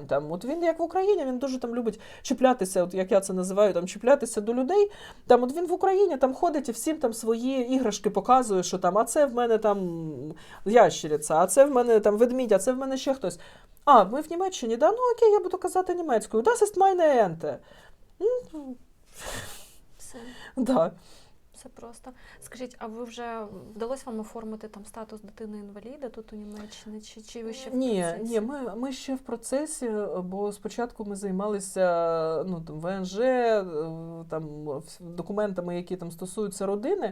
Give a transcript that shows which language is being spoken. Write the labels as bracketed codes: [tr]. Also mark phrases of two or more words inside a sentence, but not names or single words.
[uk] Там, от він, як в Україні, він дуже там любить чіплятися, от як я це називаю, там, чіплятися до людей. Там, от він в Україні там ходить і всім там свої іграшки показує, що там, а це в мене там ящериця, а це в мене там ведмідь, а це в мене ще хтось. А, ми в Німеччині, да? Ну окей, я буду казати німецькою. [de] Das ist meine Ente. [uk] Все. Да. Все просто. Скажіть, а ви вже вдалося вам оформити там статус дитини-інваліда тут у Німеччині? Чи ви ще в процесі? Ні, ми ще в процесі, бо спочатку ми займалися там, ВНЖ, там, документами, які там стосуються родини.